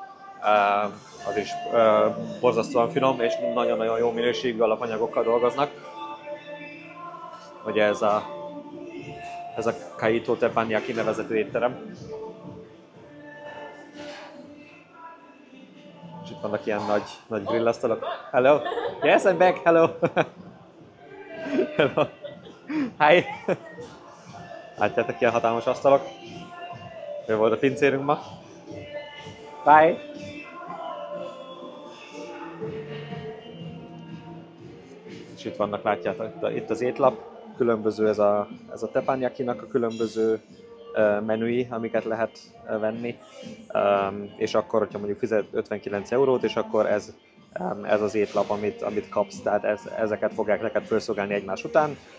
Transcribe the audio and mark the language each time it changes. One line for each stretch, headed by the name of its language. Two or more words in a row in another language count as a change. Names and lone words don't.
Hungarian: Az is borzasztóan finom, és nagyon-nagyon jó minőségű alapanyagokkal dolgoznak. Ugye ez a Kaito Teppanyaki nevezetű étterem. És itt vannak ilyen nagy grillasztalok.
English: Hello! Yes, I'm back! Hello! Hello! Hi!
Hungarian: Látjátok, ilyen hatalmas asztalok. Ő volt a pincérünk ma. Bye! És itt vannak, látjátok, itt az étlap, különböző ez a teppanyakinak a különböző menüi, amiket lehet venni, és akkor, hogyha mondjuk fizet 59 eurót, és akkor ez az étlap, amit kapsz, tehát ezeket fogják neked felszolgálni egymás után.